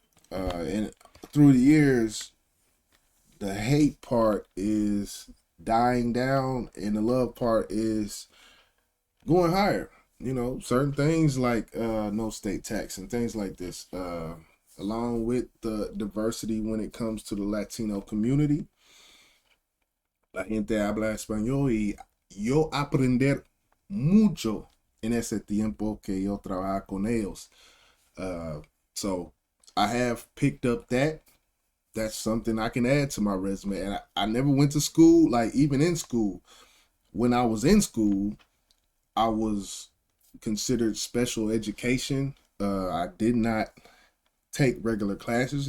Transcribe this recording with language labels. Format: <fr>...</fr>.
<en>And through the years, the hate part is dying down, and the love part is going higher. You know, certain things like no state tax and things like this, along with the diversity when it comes to the Latino community.</en> <es>La gente habla español y yo aprender mucho en ese tiempo que yo trabajo con ellos.</es> <en>So I have picked up that. That's something I can add to my resume. And I never went to school, like even in school. When I was in school, I was considered special education. I did not take regular classes.</en>